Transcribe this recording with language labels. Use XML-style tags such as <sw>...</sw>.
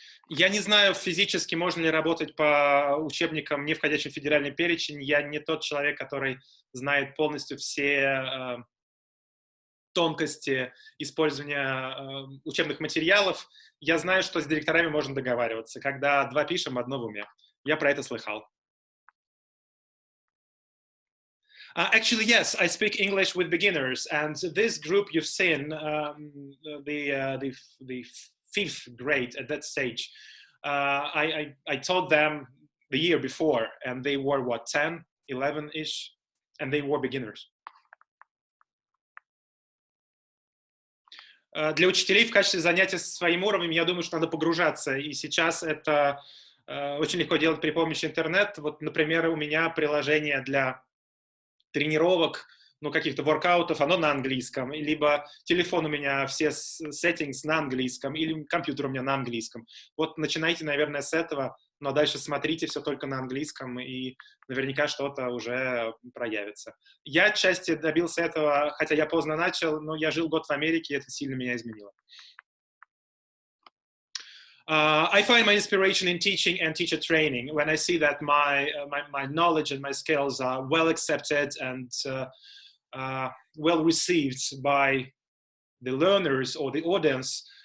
<ru>Я не знаю физически, можно ли работать по учебникам, не входящим в федеральный перечень. Я не тот человек, который знает полностью все тонкости использования учебных материалов. Я знаю, что с директорами можно договариваться, когда два пишем, одно в уме. Я про это слыхал.</ru> <en>Actually, yes, I speak English with beginners, and this group you've seen, the fifth grade at that stage, I taught them the year before, and they were, what, 10, 11-ish, and they were beginners.</en> <ru>Для учителей в качестве занятия со своим уровнем, я думаю, что надо погружаться, и сейчас это очень легко делать при помощи интернета. Вот, например, у меня приложение для тренировок, ну, каких-то воркаутов, оно на английском, либо телефон у меня, все settings на английском, или компьютер у меня на английском. Вот начинайте, наверное, с этого, но дальше смотрите все только на английском, и наверняка что-то уже проявится. Я отчасти добился этого, хотя я поздно начал, но я жил год в Америке, и это сильно меня изменило.</ru> <en>I find my inspiration in teaching and teacher training when I see that my knowledge and my skills are well accepted and well received by the learners or the audience.</en>